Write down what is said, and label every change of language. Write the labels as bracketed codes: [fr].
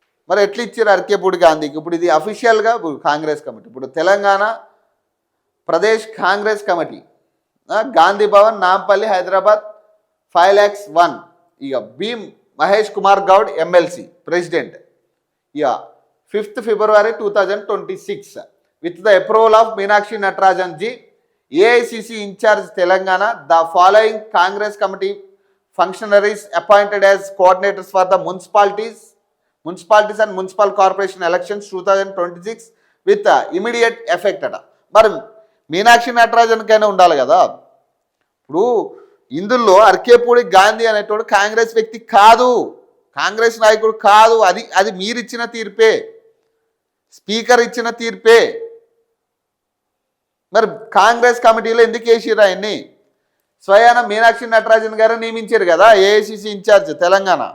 [te] మరి ఎట్లా ఇచ్చారు అర్కేపూడి గాంధీకి? ఇప్పుడు ఇది అఫీషియల్గా కాంగ్రెస్ కమిటీ. ఇప్పుడు తెలంగాణ ప్రదేశ్ కాంగ్రెస్ కమిటీ, గాంధీ భవన్, నాంపల్లి, హైదరాబాద్, 5,01,000. ఇక భీమ్ మహేష్ కుమార్ గౌడ్ ఎమ్మెల్సీ ప్రెసిడెంట్. ఇక [en] 5th February 2026 with the approval of Meenakshi Natarajan ji, AICC incharge Telangana, the following Congress committee functionaries appointed as coordinators for the municipalities and municipal corporation elections 2026 with immediate effect [te] అట. మరి మీనాక్షి నటరాజన్ కైనా ఉండాలి కదా. ఇప్పుడు ఇందులో అర్కేపూడి గాంధీ అనేటోడు కాంగ్రెస్ వ్యక్తి కాదు, కాంగ్రెస్ నాయకుడు కాదు. అది మీరిచ్చిన తీర్పే, స్పీకర్ ఇచ్చిన తీర్పే. మరి కాంగ్రెస్ కమిటీలో ఎందుకు వేసిరా ఆయన్ని? స్వయాన మీనాక్షి నటరాజన్ గారు నియమించారు కదా ఏఐసిసి ఇన్ఛార్జ్ తెలంగాణ.